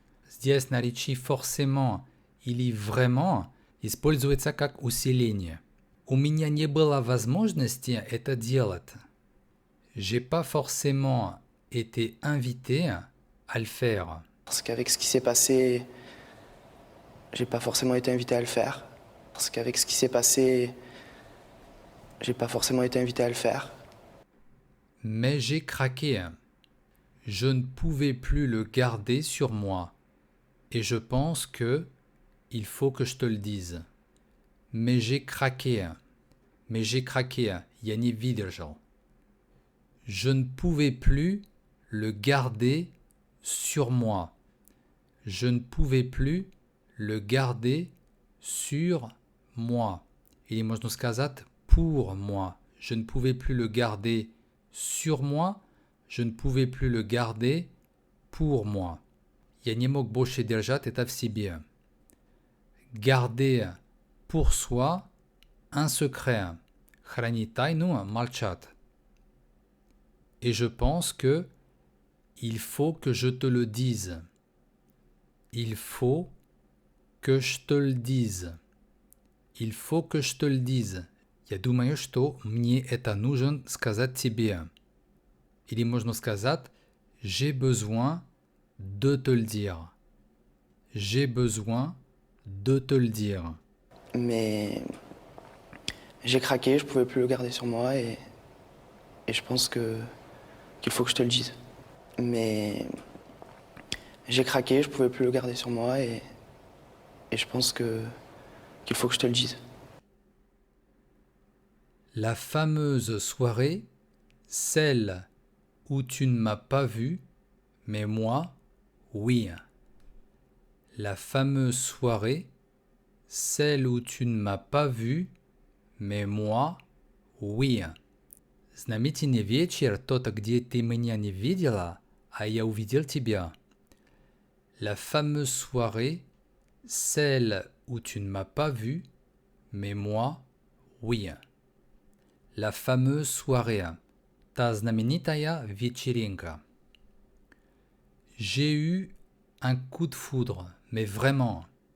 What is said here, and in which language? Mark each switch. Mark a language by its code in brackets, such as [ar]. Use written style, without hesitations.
[ru] Здесь наречие forcément или vraiment используется как усиление. У меня не было возможности это делать. [fr] J'ai pas forcément été invité à le faire. Parce qu'avec ce qui s'est passé, j'ai pas forcément été invité à le faire. Parce qu'avec ce qui s'est passé, j'ai pas forcément été invité à le faire. Mais j'ai craqué. Je ne pouvais plus le garder sur moi. Et je pense que il faut que je te le dise. Mais j'ai craqué. Mais j'ai craqué. [ru] Я не выдержал. [fr] Je ne pouvais plus le garder sur moi. Je ne pouvais plus le garder sur moi. [ru] Или можно сказать [fr] pour moi. Je ne pouvais plus le garder sur moi. Je ne pouvais plus le garder pour moi. [ru] Я не мог больше держать это в себе. [fr] Garder pour soi un secret. [ru] Хранить тайну, молчать. [fr] Et je pense que il faut que je te le dise. Il faut que je te le dise. Il faut que je te le dise. [ru] Я думаю, что мне это нужно сказать тебе. Или можно сказать [fr] j'ai besoin de te le dire. J'ai besoin de te le dire. Mais j'ai craqué, je pouvais plus le garder sur moi et je pense qu'il faut que je te le dise. Mais j'ai craqué, je pouvais plus le garder sur moi et je pense qu'il faut que je te le dise. La fameuse soirée, celle où tu ne m'as pas vu, mais moi, oui. La fameuse soirée, celle où tu ne m'as pas vu, mais moi, oui. [ru] Знаменитый вечер, тот, где ты меня не видела, а я увидел тебя. [fr] La fameuse soirée, celle où tu ne m'as pas vu, mais moi, oui. La fameuse soirée, [ru] та знаменитая вечеринка. [fr] J'ai eu un coup de foudre, mais vraiment.